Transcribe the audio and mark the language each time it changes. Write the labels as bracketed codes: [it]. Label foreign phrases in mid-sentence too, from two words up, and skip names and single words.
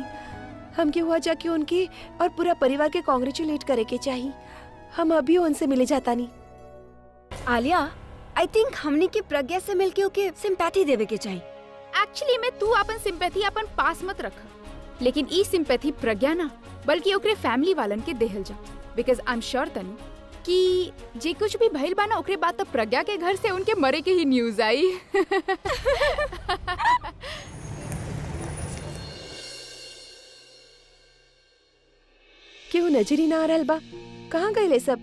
[bho] हमके हुआ जाके उनके और पूरा परिवार के कांग्रेचुलेट करे के चाहिए। हम अभी उनसे मिले जाता नहीं। आलिया, [en] I think [bho] हमने की प्रज्ञा से मिलके ओके सिंपैथी देवे के चाहिए। एक्चुअली में तू अपन सिंपैथी अपन पास मत रख, लेकिन ई सिंपैथी प्रज्ञा ना बल्कि ओकरे फैमिली वालन के देहल जा। [en] because I am sure [bho] तनु कि जे कुछ भी भइल बा ना, ओकरे बाद तो प्रज्ञा के घर से उनके मरे के ही न्यूज आई। क्यों नजर ही ना आ रहल बा? कहाँ गए सब?